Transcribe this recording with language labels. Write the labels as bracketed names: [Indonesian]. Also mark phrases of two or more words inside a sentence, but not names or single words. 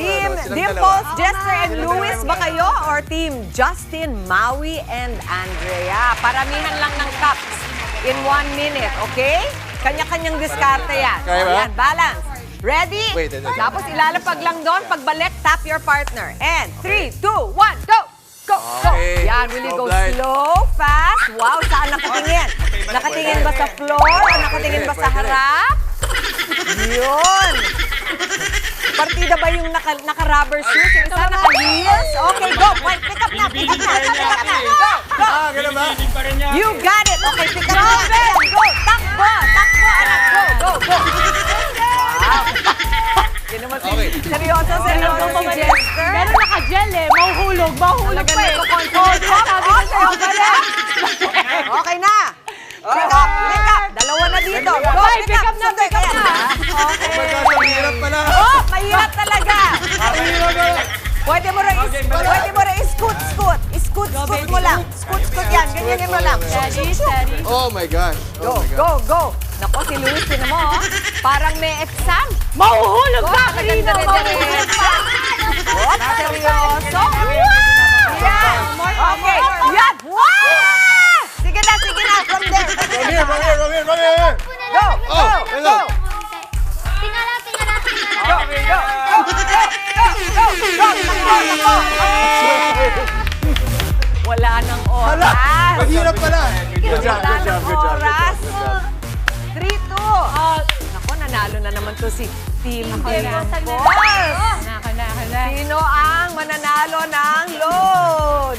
[Filipino] Team silang Dimples, dalawa. Jester, and Silang Luis dalawa ba magkano? kayo? [English] Or Team Justin, Maui, and Andrea? [Filipino] Paramihan lang ng cups [English] in 1 minute, [Filipino] okay? Kanya-kanyang diskarte yan. Kaya ba? O, yan, balance. Ready? [English] Wait, wait. [Filipino] Tapos ilalapag lang doon. Pagbalik, [English] tap your partner. And 3, 2, 1, go! Go! Go! Okay. Yan, will you go Go blind. slow, fast? [Filipino] Wow, saan nakatingin? Nakatingin ba sa floor? O nakatingin ba sa Pwede rin. harap? Yun! Partida ba yung naka-rubber shoes? Yung isa naka-heels? [English] Okay, go! Wait, pick up na! Pick up na! Pick up na! Go! Go! Ah, ganun ba? You got it! Okay, pick up na! Go! [Filipino] Takbo! Takbo, anak! [English] Go! Go! Go! [Filipino] Wow! Yun naman si... Okay. Seryoso si Jester. Pero naka-gel eh. Mahuhulog Talaga pa eh. nagko-control. Sabi ko sa'yo, galing. Okay na! [English] Pick up! Pick up! [Filipino] Dalawa na dito. [English] Go! Okay, pick up na, [Filipino] Sunday, [English] pick up [Filipino] kaya. na. [English] Oh my God, [Filipino] ang hirap pala. Oh, mahirap talaga. Pwede mo rin [English] scoot. Scoot mo [Filipino] lang. Scoot yan. Ganyan mo lang. [English] Steady, steady. Oh my gosh. Go, Oh my God. go, go. [Filipino] Nako, si Luis, tinan mo, oh. Parang may exam. Mahuhulog [English] Go, [Filipino] ka, maganda Karina. rin Mahuhulog ka. Oh, seryoso. Wow! Yan. Okay. Yan. Wow! Sige na. [English] From there. From here. Go, [Filipino] Oh, [English] go, hello. go. Go, go, go. [Filipino] Nako. Wala nang oras. Ang hirap pala. [English] Good job, [Filipino] Wala [English] good job, [Filipino] nang [English] good job. [Filipino] oras. [English] Good job. [Filipino] 3-2. Nako, nanalo na naman to si Team Dimples. Naka na. Sino ang mananalo ng load?